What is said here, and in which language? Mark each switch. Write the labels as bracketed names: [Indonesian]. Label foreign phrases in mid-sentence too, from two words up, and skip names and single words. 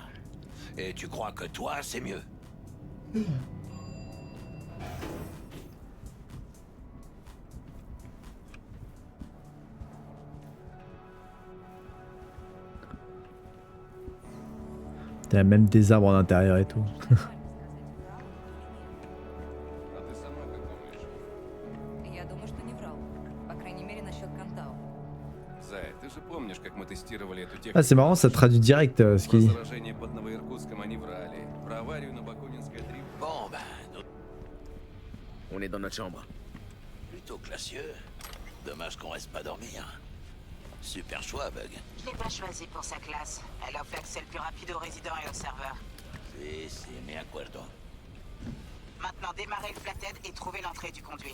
[French] Et tu crois que toi, c'est mieux? T'as même des arbres en intérieur et tout. [Russian] Я думаю, что не врал. По крайней мере, насчет Кантау. Зай, ты же помнишь, как мы тестировали эту технику? [French] Ah, c'est marrant, ça traduit direct ce qu'il dit. [Russian] Про заражение под Новоиркутском они врали. Про аварию на Бакунинской 3. [French] Bon, ben, On est dans notre chambre. plutôt classieux. Dommage qu'on reste pas dormir. Super choix, Bug. Je l'ai pas choisi pour sa classe. Elle offre l'accès le plus rapide aux résidents et aux serveurs. [Spanish] Si, me acuerdo. [French] Maintenant, démarrer le Flathead et trouver l'entrée du conduit.